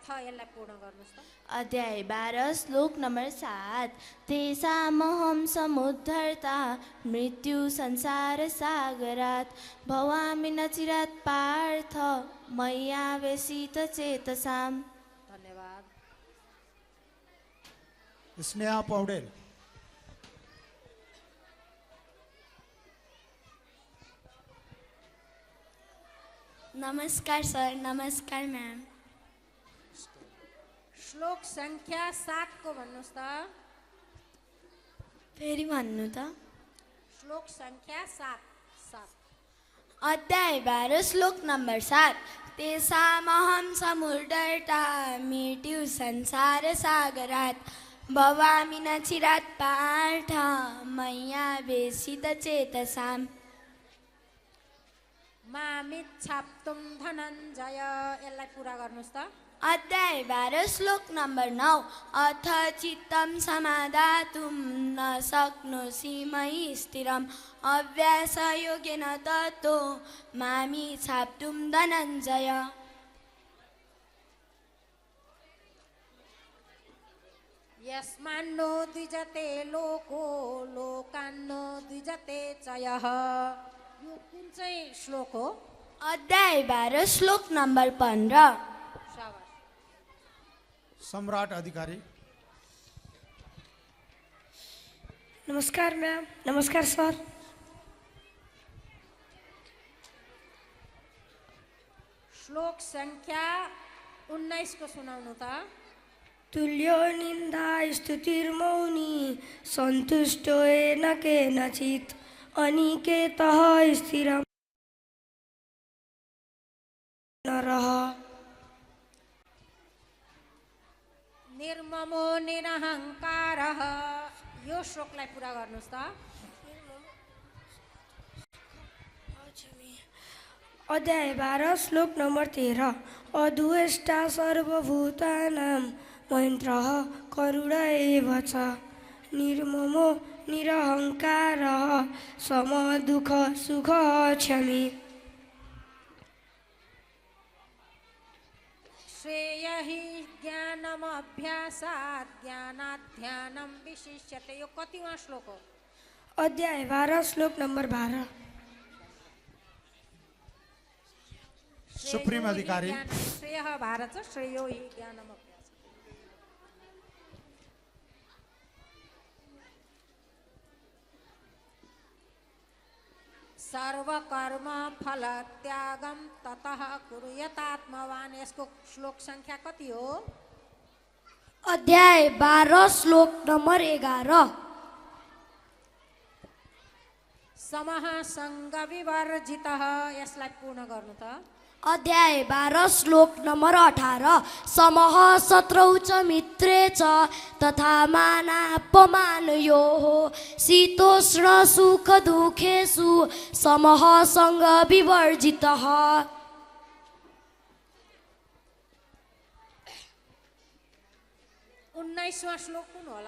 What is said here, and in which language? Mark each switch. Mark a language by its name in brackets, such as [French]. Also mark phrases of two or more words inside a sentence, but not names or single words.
[Nepali] यसलाई पूर्ण गर्नुहोस् त। अध्याय 12 श्लोक नम्बर 7। [Sanskrit] तेषामहं समुद्धर्ता मृत्यु संसार सागरात् भवामि नचिरात् पार्थ मय्यावेशित चेतसाम्। [Nepali] धन्यवाद। स्नेहा पौडेल। नमस्कार सर। नमस्कार मैम। श्लोक संख्या 7 को भन्नुहोस् त। फेरि भन्नु त। श्लोक संख्या 7। अध्याय 12 श्लोक नम्बर 7। [Sanskrit] तेषामहं समुद्धर्ता मृत्यु संसार सागरात् भवामि नचिरात् पार्थ मय्यावेशित चेतसाम्। मामिच्छाप्तुं धनञ्जय। [Nepali] यसलाई पुरा गर्नुहोस् त। अध्याय 12 श्लोक नम्बर 9। [Sanskrit] अथ चित्तं समादातुं न शक्नोषि मयि स्थिरम् अभ्यासयोगेन ततो मामिच्छाप्तुं धनञ्जय। यस्मान्नो द्विजते लोको लोकान्नो द्विजते च यः। [Nepali] यो कुन चाहिँ श्लोक हो? अध्याय 12 श्लोक नम्बर 15। शाबाश। सम्राट अधिकारी। नमस्कार मैम। नमस्कार सर। श्लोक संख्या 19 को सुनाउनु त। [Sanskrit] तुल्यो निन्दा स्तुतिर्मौनी सन्तुष्टो येन केनचित् अनिकेतः स्थिरं नरः। निर्ममो निरहङ्कारः। [Nepali] यो श्लोकलाई पुरा गर्नुहोस् त। अध्याय 12 श्लोक नम्बर 13। [Sanskrit] अद्वेष्टा सर्वभूतानां मैत्रः करुण एव च निर्ममो निरहङ्कारः समदुःख सुख क्षमी। श्रेय हि ज्ञानमभ्यासात् ज्ञानात् ध्यानं विशिष्यते। [Nepali] यो कतिवां श्लोक हो? अध्याय 12 श्लोक नम्बर 12। सुप्रीम अधिकारी [Sanskrit] श्रेय भारत श्रेयो हि ज्ञानम अभ्यास। सर्वकर्म फल त्यागम ततः कुर्यात्मवान्। [Nepali] यसको श्लोक संख्या कति हो? अध्याय 12 श्लोक नम्बर 11। [Sanskrit] समः सङ्ग विवर्जितः। [Nepali] यसलाई पूर्ण गर्नु त। अध्याय 12 श्लोक नम्बर 18। [Sanskrit] समः शत्रौ च मित्रे च तथा मानापमानयोः शीतोष्ण सुख दुःखेषु समः सङ्ग विवर्जितः। [Nepali] 19वां श्लोक कुन होला?